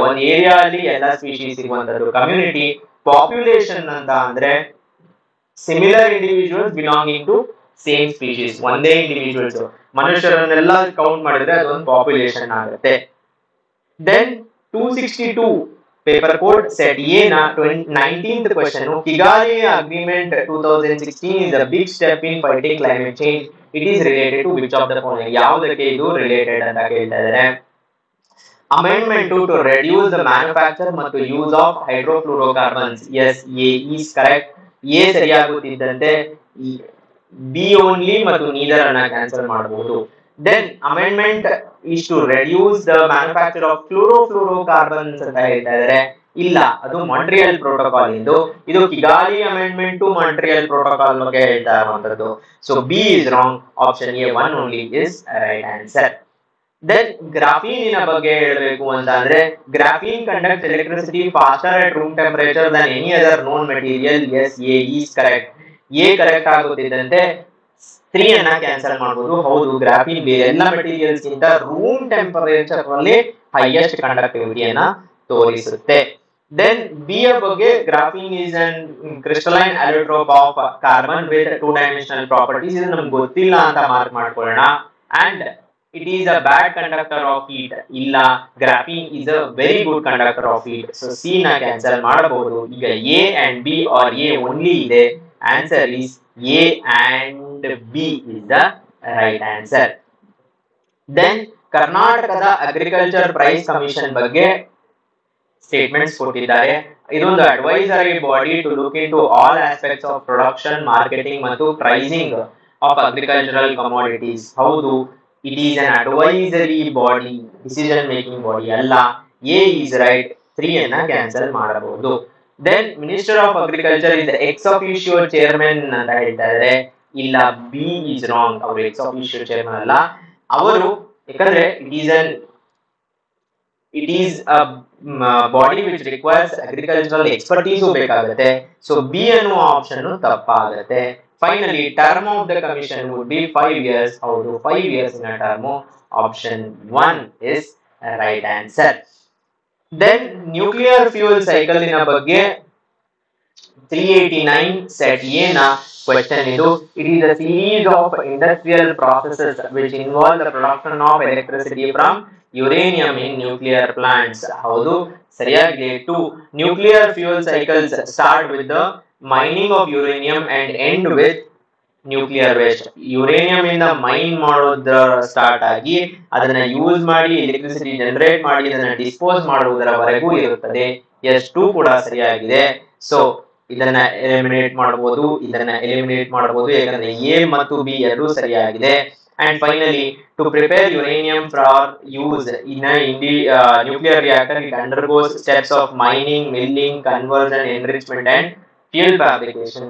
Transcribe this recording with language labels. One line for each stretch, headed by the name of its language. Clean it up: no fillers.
Kannada: ಒಂದು ಏರಿಯಾ ಅಲ್ಲಿ ಎಲ್ಲ ಸ್ಪೀಶೀಸ್ ಇರುವಂತದ್ದು ಕಮ್ಯುನಿಟಿ. ಪಾಪ್ಯುಲೇಷನ್ ಅಂತ ಅಂದ್ರೆ
English: Similar individuals belonging to same species.
Kannada: ಒಂದೇ ಇಂಡಿವಿಜುವಲ್ಸ್, ಮನುಷ್ಯರನ್ನೆಲ್ಲ ಕೌಂಟ್ ಮಾಡಿದ್ರೆ ಅದೊಂದು ಪಾಪ್ಯುಲೇಷನ್ ಆಗುತ್ತೆ.
English: Then 262 paper code set A ನ 19th question. Kigali agreement 2016 is a big step in fighting climate change. It is related to which of the following?
Kannada: ಯಾವುದಕ್ಕೆ ಇದು related ಅಂತ ಕೇಳ್ತಾ ಇದ್ದಾರೆ. Amendment
English: to reduce the manufacture
Kannada: ಮತ್ತು
English: Use of hydrofluorocarbons. Yes, A is correct.
Kannada: A ಸರಿಯಾಗುತ್ತಿದ್ದಂತೆ B only ಮತ್ತು neither ಅನ್ನ cancel ಮಾಡಬಹುದು.
English: Then amendment is to reduce the manufacture of chlorofluorocarbons
Kannada: ಅಂತ ಹೇಳ್ತಾ ಇದ್ದಾರೆ. ಇಲ್ಲ, ಅದು ಮಾಂಟ್ರಿಯಲ್ ಪ್ರೋಟೋಕಾಲ್ ಇಂದು. ಇದು Kigali amendment to Montreal protocol ಬಗ್ಗೆ ಹೇಳ್ತಾ ಇರುವಂತದ್ದು.
English: So B is wrong. Option A 1 only is right answer. Then
Kannada: ಗ್ರಾಫೀನಿನ ಬಗ್ಗೆ ಹೇಳಬೇಕು ಅಂತ ಅಂದ್ರೆ,
English: Graphene conducts electricity faster at room temperature than any other known material. Yes, A is correct.
Kannada: A correct ಆಗುತ್ತಿದ್ದಂತೆ 3 ಅನ್ನ cancel ಮಾಡಬಹುದು. ಹೌದು, ಗ್ರಾಫೀನ್ ಬೇರೆ ಎಲ್ಲ ಮೆಟೀರಿಯಲ್ಸ್ ಗಿಂತ ರೂಮ್ ಟೆಂಪರೇಚರ್ ಅಲ್ಲಿ ಹೈಯೆಸ್ಟ್ ಕಂಡಕ್ಟಿವಿಟಿಯನ್ನ ತೋರಿಸುತ್ತೆ.
English: Then B ಯ ಬಗ್ಗೆ, graphene is an crystalline allotrope of carbon with 2 dimensional properties.
Kannada: ಇದು ನಮ್ಗೆ ಗೊತ್ತಿಲ್ಲ ಅಂತ ಮಾರ್ಕ್ ಮಾಡ್ಕೊಳ್ಳೋಣ.
English: And it is a bad conductor of heat. ಇಲ್ಲ, graphene is a very good conductor of heat.
Kannada: So C ನ ಕ್ಯಾನ್ಸಲ್ ಮಾಡಬಹುದು.
English: ಈಗ A and B or A only ಇದೆ. Answer is A and B is the right answer.
Kannada: Then ಕರ್ನಾಟಕದ agriculture price commission ಬಗ್ಗೆ statements ಕೊಟ್ಟಿದ್ದಾರೆ.
English: ಇದೊಂದು advisory body to look into all aspects of production, marketing ಮತ್ತು pricing of agricultural commodities. ಹೌದು, it is an advisory body, decision making body ಅಲ್ಲ. A is right,
Kannada: 3 ಅನ್ನ cancel ಮಾಡಬಹುದು.
English: then minister of agriculture is ex officio chairman
Kannada: ಅಂತ ಹೇಳ್ತಾರೆ. ಇಲ್ಲ,
English: B is wrong.
Kannada: ಅವರು X ಆಫಿಷಿಯೋ chairman ಅಲ್ಲ. ಅವರು ಯಾಕಂದ್ರೆ
English: it is a body which requires agricultural expertise
Kannada: ಬೇಕಾಗುತ್ತೆ. ಸೊ ಬಿ ಅನ್ನುವ ಆಪ್ಷನ್ ತಪ್ಪಾಗುತ್ತೆ.
English: Finally term of the commission would be 5 years. ಹೌದು, 5 years ಇನ term. Option 1 is right answer. Then nuclear fuel cycle ಇನ ಬಗ್ಗೆ 389 set A ನ question ಇದು. It is a series of industrial processes which involve the production of electricity from uranium in nuclear plants.
Kannada: ಹೌದು, ಸರಿಯಾಗಿದೆ.
English: 2 nuclear fuel cycles start with the mining of uranium and end with nuclear waste.
Kannada: Uranium ಇಂದ main ಮಾಡೋದ್ರ start ಆಗಿ ಅದನ್ನ use ಮಾಡಿ electricity generate ಮಾಡಿ ಅದನ್ನ dispose ಮಾಡುವುದರವರೆಗೂ ಇರುತ್ತದೆ. ಎಷ್ಟು ಕೂಡ ಸರಿಯಾಗಿದೆ. ಸೊ ಇದನ್ನ ಎಲಿಮಿನೇಟ್ ಮಾಡಬಹುದು, ಇದನ್ನ ಎಲಿಮಿನೇಟ್ ಮಾಡಬಹುದು, ಯಾಕಂದ್ರೆ ಎ ಮತ್ತು ಬಿ ಎರಡೂ ಸರಿಯಾಗಿದೆ.
English: And finally, to prepare uranium for use in a nuclear reactor, it undergoes steps of mining, milling, conversion, enrichment and fuel fabrication.